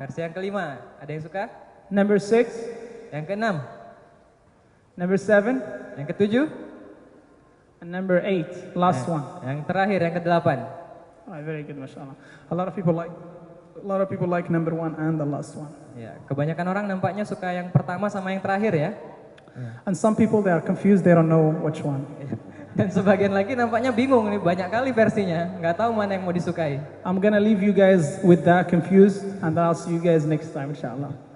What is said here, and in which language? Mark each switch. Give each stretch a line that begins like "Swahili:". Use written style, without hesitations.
Indonesian: Versi yang kelima. Ada yang suka?
English: Number 6?
Indonesian: Yang keenam?
English: Number 7?
Indonesian: Yang ketujuh?
English: And number 8, last one.
Indonesian: Yang terakhir, yang kedelapan.
English: Alright, very good, mashallah. A lot of people like number 1 and the last one.
Indonesian: Ya, kebanyakan orang nampaknya suka yang pertama sama yang terakhir ya.
English: And some people they are confused, they don't know which one.
Indonesian: Dan sebagian lagi nampaknya bingung nih, banyak kali versinya, nggak tahu mana yang mau disukai.
English: I'm gonna leave you guys with that confused, and I'll see you guys next time, inshallah.